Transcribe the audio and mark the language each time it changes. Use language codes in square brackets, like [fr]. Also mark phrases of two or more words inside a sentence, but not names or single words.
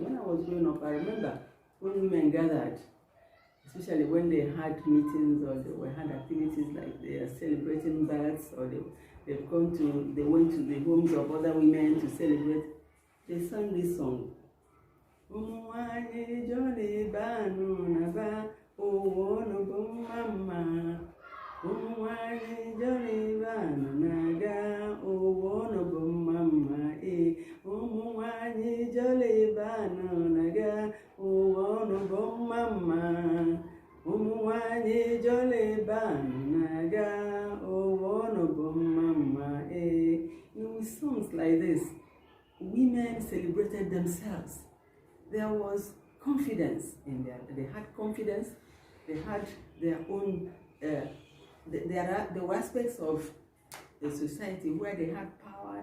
[en] When I was growing up, I remember when women gathered, especially when they had meetings or they had activities like they are celebrating births, or they went to the homes of other women to celebrate, they sang this song. [bem] Umuwani jolly banu naba, uwono bumama. Umuwani jolly banu naga, uwono bumama. Umuwani jolly banu naga, uwono bumama. Umuwani jolly banu naga, uwono bumama. [en] With songs like this, women celebrated themselves. There was confidence in them. They had confidence. They had their own. There were aspects of the society where they had power.